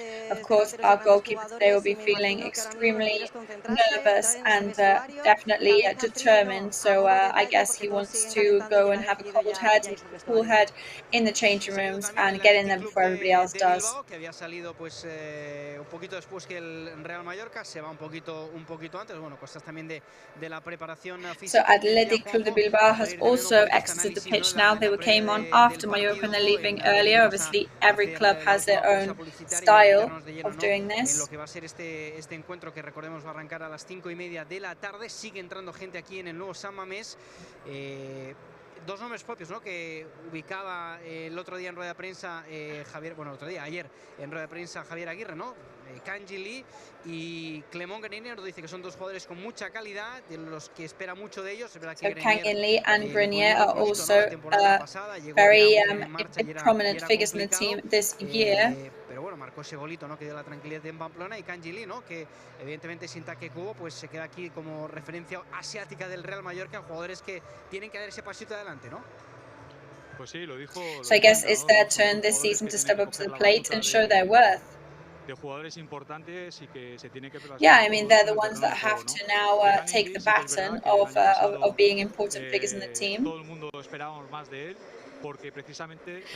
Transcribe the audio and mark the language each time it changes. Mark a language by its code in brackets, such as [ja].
[en] Of course, our goalkeeper today will be feeling extremely nervous and definitely determined. So I guess he wants to go and have a cool head in the changing rooms and get in there before everybody else does. [es] Que había salido pues un poquito después que el Real Mallorca, se va un poquito antes. Bueno, cosas también de la preparación física. [en] So Athletic Club de Bilbao has also exited the pitch now. They came on after Mallorca and they're leaving earlier. Obviously, every club has their own style of doing this. [es] En lo que va a ser este encuentro, que recordemos va a arrancar a las 5:30 de la tarde. Sigue entrando gente aquí en el nuevo San Mamés. Dos nombres propios, ¿no?, que ubicaba el otro día en rueda de prensa ayer en rueda de prensa Javier Aguirre, ¿no? Kang-in y kang-in nos dice que son dos jugadores con mucha calidad, de los que espera mucho de ellos. Es verdad que [en] kang-in and Grenier are also very prominent figures in the team this year. [es] Pero bueno, marcó ese golito, ¿no?, que dio la tranquilidad en Pamplona, y Kang-in, ¿no?, que evidentemente sin Take Kubo pues se queda aquí como referencia asiática del Real Mallorca, jugadores que tienen que dar ese pasito adelante, ¿no? Pues sí, lo dijo. [en] So I guess it's their turn this season to step up to the plate and show their worth. [es] De jugadores importantes y que se tiene que [en] yeah, I mean, they're the ones that have to now take the baton of being important figures in the team. [es] Todo el mundo esperábamos más de él, porque precisamente